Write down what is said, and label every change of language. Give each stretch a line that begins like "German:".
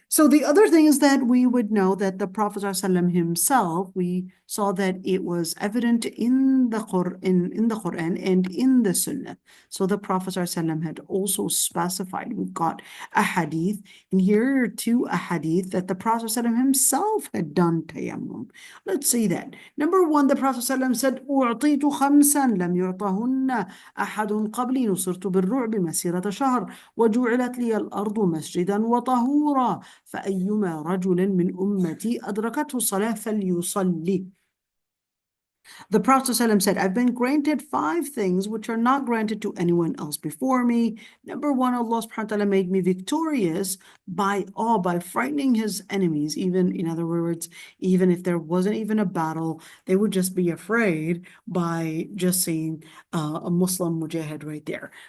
English: So the other thing is that we would know that the Prophet ﷺ himself, we saw that it was evident in the Quran and in the Sunnah. So the Prophet ﷺ had also specified, we've got a hadith, and here are two hadith that the Prophet ﷺ himself had done tayammum. Let's see that.
Arabic: Number one, the Prophet ﷺ said, أُعْطِيتُ خَمْسًا لَمْ يُعْطَهُنَّ أَحَدٌ قَبْلِي نُصِرْتُ بِالرُّعْبِ مَسِيرَةَ شَهْرٍ وَجُعِلَتْ لِيَ الْأَرْضُ مَسْجِدًا وطهورا فأيما رجل من أمتي أدركته الصلاة فليصلي.
English: The Prophet ﷺ said, I've been granted 5 things which are not granted to anyone else before me. Number 1, Allah subhanahu wa ta'ala made me victorious by frightening his enemies. Even, in other words, even if there wasn't even a battle, they would just be afraid by just seeing a Muslim mujahid right there.